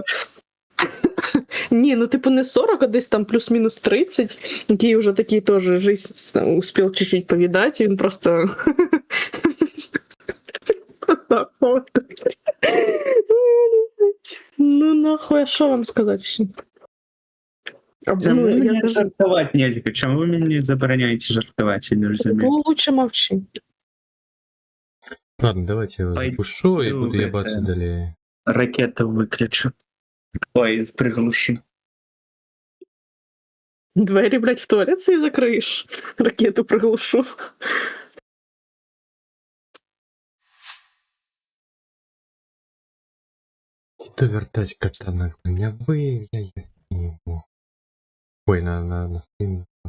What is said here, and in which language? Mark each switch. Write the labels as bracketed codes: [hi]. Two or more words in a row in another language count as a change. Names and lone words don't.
[uk] Ні, ну типу не 40, а десь там плюс-мінус 30, який вже такий теж жизнь успів чуть-чуть повідати, він просто... Ну нахуй, а що вам сказати ще? Чому Ну, я мені кажу, жартувати нельзя? Чому ви мені забороняєте жартувати, я не розумію? бо лучше мовчи. [ru] Ладно, давайте я его Пойду запушу и буду это. ебаться далее. [uk] Ракету виключу. Ой, приглушу. Двері, блядь, в туалет свій закриєш, ракету приглушу. [ru] Буду вертать кота на меня. Я не могу. Ой, на стрим.